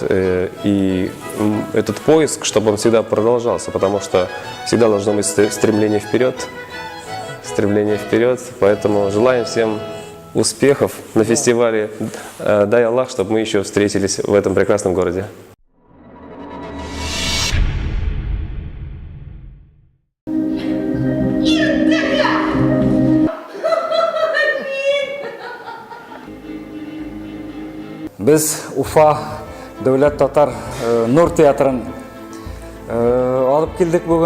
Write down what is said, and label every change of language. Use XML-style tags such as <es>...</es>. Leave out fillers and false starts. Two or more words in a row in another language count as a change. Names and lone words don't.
<ru>И этот поиск, чтобы он всегда продолжался, потому что всегда должно быть стремление вперед. Стремление вперед. Поэтому желаем всем успехов на фестивале. Дай Аллах, чтобы мы еще встретились в этом прекрасном городе.</ru> <tt>Biz Уфа Дәүләт Татар Нур театрын алып килдек бүген.</tt>